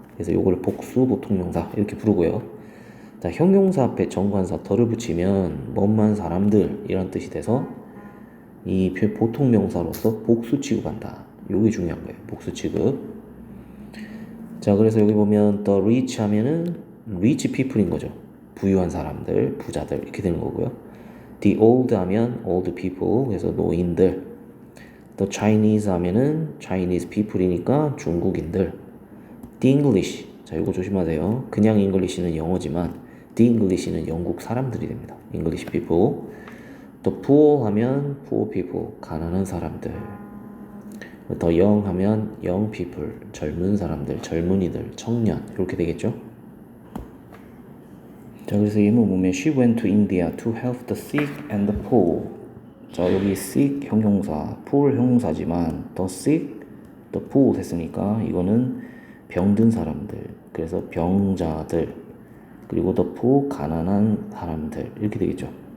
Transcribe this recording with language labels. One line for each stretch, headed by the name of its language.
Korean: 그래서 이걸 복수 보통명사 이렇게 부르고요. 자, 형용사 앞에 정관사 더를 붙이면 뭐뭐한 사람들 이런 뜻이 돼서 이 보통명사로서 복수 취급한다. 이게 중요한 거예요. 복수 취급. 자, 그래서 여기 보면 the rich 하면은 rich people인 거죠. 부유한 사람들, 부자들 이렇게 되는 거고요. the old 하면 old people, 그래서 노인들. the Chinese 하면은 Chinese people이니까 중국인들. the English, 자 이거 조심하세요. 그냥 English는 영어지만 the English는 영국 사람들이 됩니다.
English: English people.
Korean: the poor 하면 poor people, 가난한 사람들. the young 하면 young people, 젊은 사람들, 젊은이들, 청년 이렇게 되겠죠. 자, 그래서 예문 보면
English: she went to India to help the sick and the poor.
Korean: 자, 여기 sick 형용사, poor 형용사지만 the sick, the poor 했으니까 이거는 병든 사람들, 그래서 병자들, 그리고 the poor 가난한 사람들 이렇게 되겠죠.